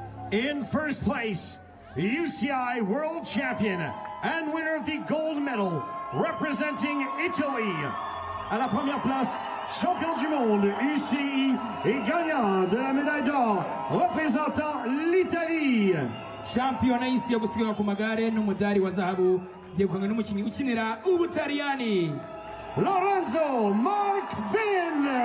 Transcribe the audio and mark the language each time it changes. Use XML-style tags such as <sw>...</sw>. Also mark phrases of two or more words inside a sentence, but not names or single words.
<en>In first place, UCI World Champion and winner of the gold medal, representing Italy.</en> <fr>À la première place, champion du monde UCI et gagnant de la médaille d'or, représentant l'Italie.</fr> <rw>shampiyona y'isi yo gusiganwa ku magare n'umudari wa zahabu yegukanywe n'umukinnyi ukinira Ubutaliyani Lorenzo Marquin.</rw>